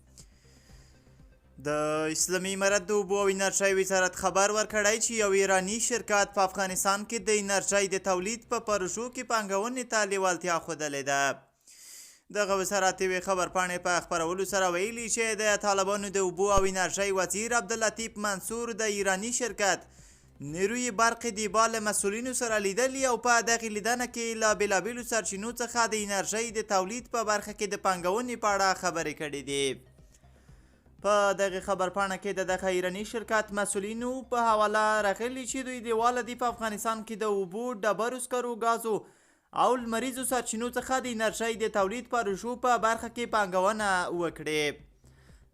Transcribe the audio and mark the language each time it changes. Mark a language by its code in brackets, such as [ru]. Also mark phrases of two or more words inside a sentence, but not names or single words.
[ps] د اسلامي امارت د اوبو او انرژۍ وزارت خبر ورکړی چې یو ایراني شرکت په افغانستان کې د انرژۍ د تولید په پروژو کې پانګونې ته لیوالتیا ښودلې ده. دغه وزارت یوې خبرپاڼې په خپرولو سره ویلي چې د طالبانو د اوبو او انرژۍ وزیر عبداللطیف منصور د ایراني شرکت نیروی برق دیبا له مسؤلینو سره لیدلي او په دغې لیدنه کې له بېلابېلو سرچینو څخه د انرژۍ د تولید په برخه کې د پانګونې په اړه خبرې کړې دي. په دغې خبرپاڼه کې د دغه ایراني شرکت مسؤلینو په حواله راغلي چې دوی دیواله دي په افغانستان کې د اوبو، ډبرو سکرو، ګازو او لمریزو سرچینو څخه د انرژۍ د تولید پروژو په برخه کې پانګونه وکړي.